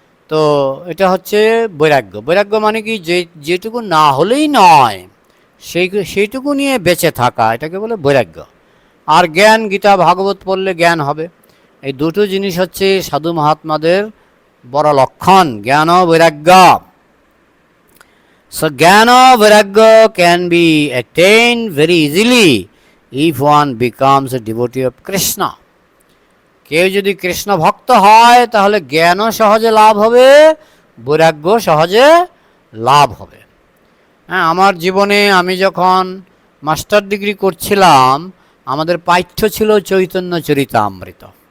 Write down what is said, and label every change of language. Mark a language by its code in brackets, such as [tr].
[bn] তো এটা হচ্ছে বৈরাগ্য। বৈরাগ্য মানে কি, যেটুকু না হলেই নয় সেইটুকু নিয়ে বেঁচে থাকা, এটাকে বলে বৈরাগ্য। আর জ্ঞান, গীতা ভাগবত পড়লে জ্ঞান হবে। এই দুটো জিনিস হচ্ছে সাধু মহাত্মাদের বড় লক্ষণ, জ্ঞান ও বৈরাগ্য। [en] So Jnana Vairagya can be attained very easily if one becomes a devotee of Krishna. [bn] কেউ যদি কৃষ্ণ ভক্ত হয় তাহলে জ্ঞানও সহজে লাভ হবে, বৈরাগ্য সহজে লাভ হবে। আমার জীবনে আমি যখন মাস্টার ডিগ্রি করছিলাম, আমাদের পাঠ্য ছিল চৈতন্য চরিতামৃত।